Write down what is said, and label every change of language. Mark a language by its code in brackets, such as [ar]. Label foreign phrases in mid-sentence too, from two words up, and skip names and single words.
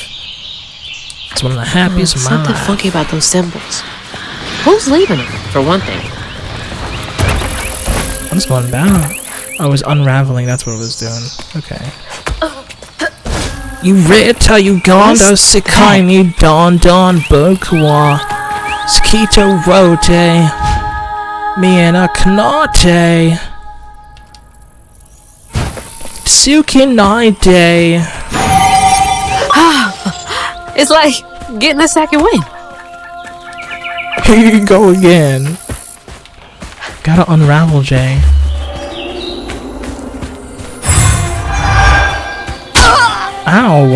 [en] It's one of the happiest of my life. Something funky about those symbols. Who's leaving them, for one thing? What's going down? I was unraveling, that's what it was doing. Okay. You read how you gone to Sikaini Don Don Burkwa Skito Rote Miena Knate Suki Naide. It's like getting a second win. Here you go again. Gotta unravel, Jay. Ow!